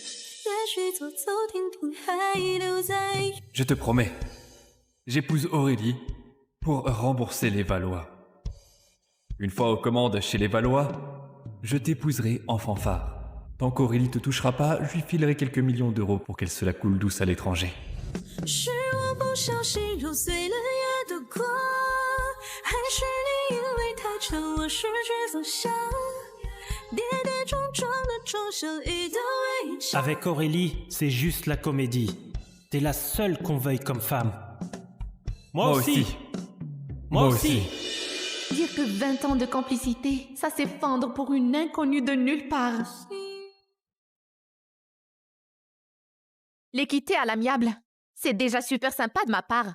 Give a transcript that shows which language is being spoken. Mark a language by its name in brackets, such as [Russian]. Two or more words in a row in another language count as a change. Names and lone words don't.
[French] Je te promets, j'épouse Aurélie pour rembourser les Valois. Une fois aux commandes chez les Valois, je t'épouserai en fanfare. Tant qu'Aurélie te touchera pas, je lui filerai quelques millions d'euros pour qu'elle se la coule douce à l'étranger. [Chinese] 是我不小心揉碎了夜的光，还是你因为太沉稳我失去方向，跌跌撞撞的重生一道围墙。 [French] Avec Aurélie, c'est juste la comédie. T'es la seule qu'on veuille comme femme. Moi aussi. Moi aussi. Dire que 20 ans de complicité, ça s'effondre pour une inconnue de nulle part. Les quitter à l'amiable, c'est déjà super sympa de ma part.